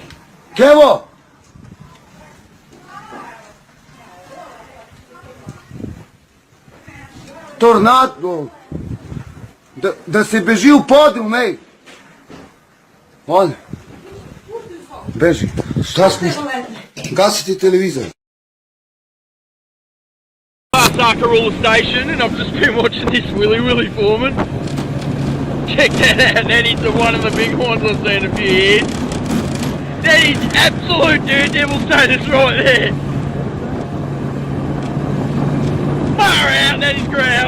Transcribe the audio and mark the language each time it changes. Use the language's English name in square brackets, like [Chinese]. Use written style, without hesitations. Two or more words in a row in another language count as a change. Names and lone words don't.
[Serbian] Kevo. Tornado. Da se beži u podrum, ej. Ode. Beži. Šta spušta? Gasiti televizor. [English] Past Arkarula Station, and I've just been watching this Willy Foreman. Check that out, that is one of the big horns I've seen in a few years. That is absolute daredevil status right there. Far out, that is grouse.